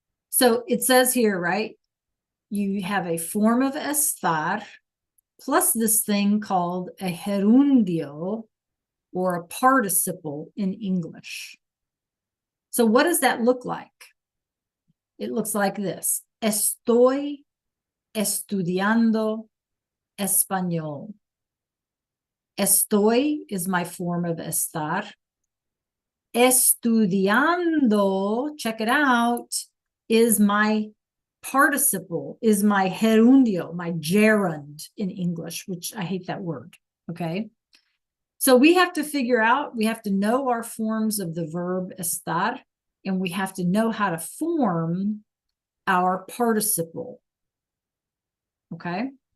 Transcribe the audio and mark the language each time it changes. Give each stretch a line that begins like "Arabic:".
English: So it says here, right, you have a form of estar plus this thing called a gerundio, or a participle in English. So what does that look like? It looks like this.
Spanish: Estoy estudiando español.
English: Estoy is my form of estar. Estudiando, check it out, is my participle, is my gerundio, my gerund in English, which I hate that word, okay? So we have to figure out, we have to know our forms of the verb estar, and we have to know how to form our participle, okay?